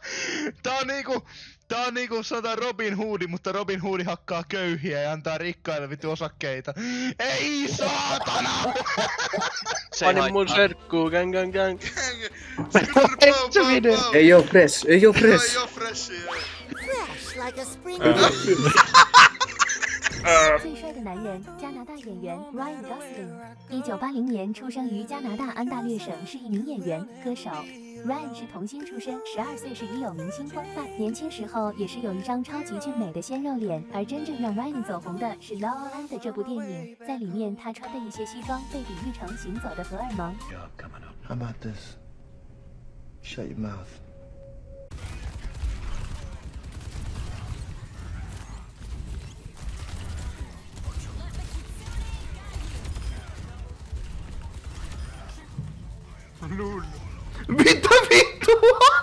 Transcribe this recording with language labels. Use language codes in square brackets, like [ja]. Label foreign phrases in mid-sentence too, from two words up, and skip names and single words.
[fi] Tää on niinku sanotaan Robin Hoodi, mutta Robin Hoodi hakkaa köyhiä ja antaa rikkaille vittu osakkeita. Ei saatana! Panin mun serkkuu, gang. Ei oo fresh, ei oo fresh. Ei oo freshia. [en] Fresh like a spring. [zh] 最帅的男人，加拿大演员 Ryan Gosling，1980年出生于加拿大安大略省，是一名演员、歌手。Ryan 是童星出身，12岁时已有明星风范，年轻时候也是有一张超级俊美的鲜肉脸。而真正让 Ryan 走红的是《La La Land》这部电影，在里面他穿的一些西装被比喻成行走的荷尔蒙。 [en] How about this? Shut your mouth. [fi] Mitä vittua?